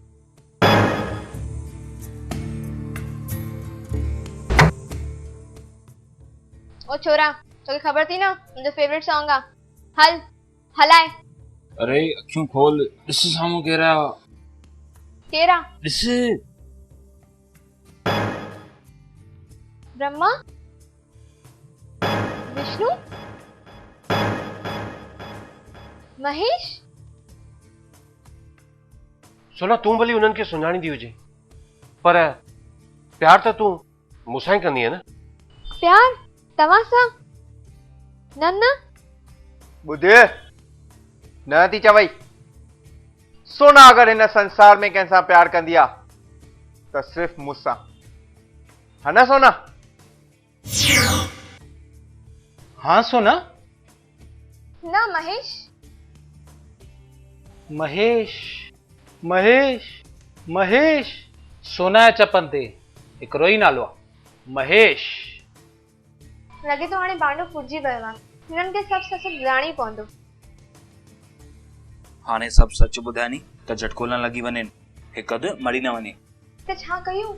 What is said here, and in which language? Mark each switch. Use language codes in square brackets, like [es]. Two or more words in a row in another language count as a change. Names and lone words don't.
[sd] ओ छोरा, तोखे ख़बर थी न मुंहिंजो [en] favorite song [sd] आ। हल हलाए। अरे अखियूं खोल, ॾिस साम्हूं केरा। केरा? ॾिस। ब्रह्मा, विष्णु, महेश। सोना तूं भली उन्हनि खे सुञाणींदी हुजे, पर प्यार त तूं मूंसां ई कंदी न। प्यार तव्हां सां? न न ॿुधे न थी चवई। सोना अगर हिन संसार में कंहिंसां प्यार कंदी आहे त सिर्फ़ मूंसां, [hi] है ना सोना? हाँ सोना। [sd] न महेश। महेश महेश महेश सोना जे चपन ते हिकिड़ो ई नालो आहे, महेश। लॻे थो हाणे बांडो फुटिजी वियो आहे। हिननि खे सभु सच ॼाणी पवंदो। हाणे सभु सच ॿुधाइनी त झटको न लॻी वञे, हिकु अधु मरी न वञे। त छा कयूं?